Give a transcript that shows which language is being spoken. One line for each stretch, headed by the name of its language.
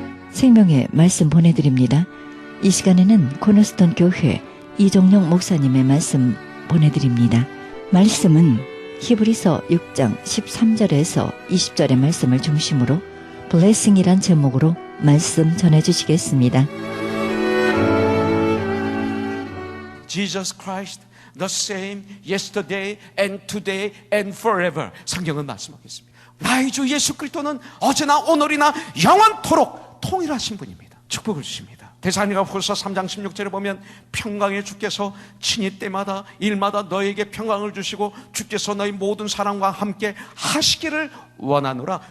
Korean: 생명의 말씀 보내드립니다. 이 시간에는 코너스톤 교회 이종용 목사님의 말씀 보내드립니다. 말씀은 히브리서 6장 13절에서 20절의 말씀을 중심으로 블레싱이란 제목으로 말씀 전해주시겠습니다.
English: Jesus Christ, the same yesterday and today and forever.
Korean: 성경은 말씀하겠습니다. 나의 주 예수 그리스도는 어제나 오늘이나 영원토록 통일하신 분입니다. 축복을 주십니다. 데살로니가후서 3장 16절에 보면 평강의 주께서 친히 때마다 일마다 너에게 평강을 주시고 주께서 너희 모든 사람과 함께 하시기를 원하노라.